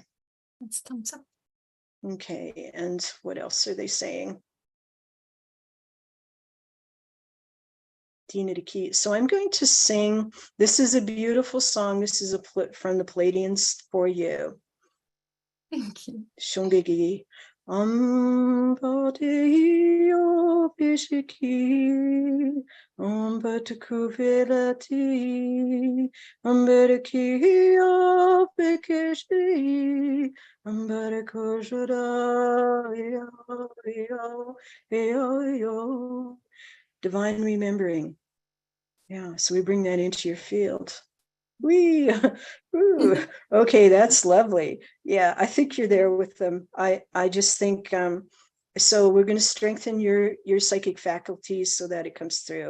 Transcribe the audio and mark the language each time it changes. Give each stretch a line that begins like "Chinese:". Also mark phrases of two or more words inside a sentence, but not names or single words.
English: That's thumbs up. Okay, and what else are they saying? Dina de Key. So I'm going to sing. This is a beautiful song. This is from the Pleiadians for you. Thank you. Shungegi. Ambadeyo bishiki, ambatakuvelati, ambarakiyo bekeshi, ambarakoshada. Divine remembering. Yeah, so we bring that into your field. Okay, that's lovely. Yeah, I think you're there with them. I just think so we're going to strengthen your psychic faculties so that it comes through.